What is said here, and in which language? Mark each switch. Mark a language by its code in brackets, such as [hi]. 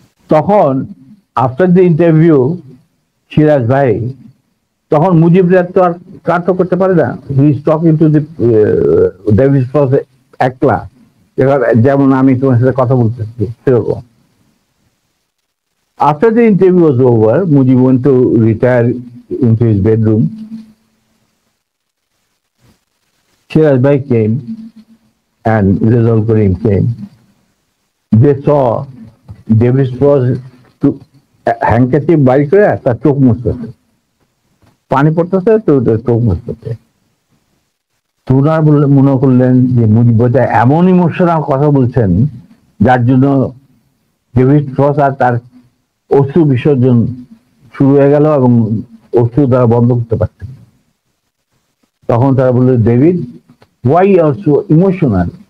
[bn] তখন [en] after the interview [bn] Siraj ভাই তখন মুজিবরা তো আর কাট করতে পারে না, [en] he is talking to the David Frost [bn] একলা, যেমন আমি তোমার সাথে কথা বলতেছি সেরকম। [en] After the interview was over, Mujib went to retire into his bedroom. Shiraz Bhai came and Rizal Karim came. They saw [bn] David Frost to handkerchief bari kore tar chok মুছতেছে, পানি পড়তেছে তো চোখ মুছতেছে। তোরা মনে করলেন যে মুজিব বোধহয় এমন ইমোশনাল কথা বলছেন যার জন্য ডেভিড ফ্রস্ট আর তার অশ্রু বিসর্জন শুরু হয়ে গেল এবং অশ্রু তারা বন্ধ করতে পারতেন। তখন তারা বলল, David, [en] why you are so emotional?